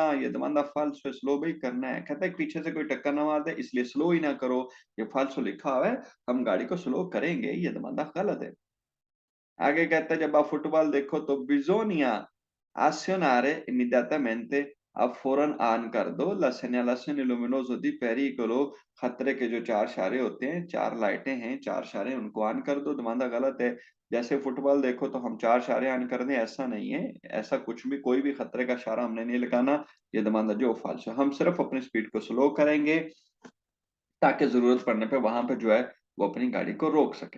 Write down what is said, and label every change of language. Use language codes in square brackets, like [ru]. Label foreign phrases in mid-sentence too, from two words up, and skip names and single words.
[hi] ये दमांदा फाल्सो, स्लो भी करना है। कहता है पीछे से कोई टक्कर ना मार दे इसलिए स्लो ही ना करो, ये फाल्सो लिखा हुआ है, हम गाड़ी को स्लो करेंगे, ये दमांदा गलत है। आगे कहता है जब आप फुटबॉल देखो तो [it] bisogna azionare immediatamente, [hi] आप फौरन ऑन कर दो [it] la segnalazione luminosa di pericolo, [hi] खतरे के जो चार इशारे होते हैं, चार लाइटें हैं, चार इशारे, उनको ऑन कर दो। दमांदा गलत है। जैसे फुटबॉल देखो तो हम चार इशारे ऑन कर दें, ऐसा नहीं है। ऐसा कुछ भी, कोई भी खतरे का इशारा हमने नहीं लगाना। ये दमांदा जो फाल्सो, हम सिर्फ अपनी स्पीड को स्लो करेंगे ताकि जरूरत पड़ने पे वहां पे जो है वो अपनी गाड़ी को रोक सके।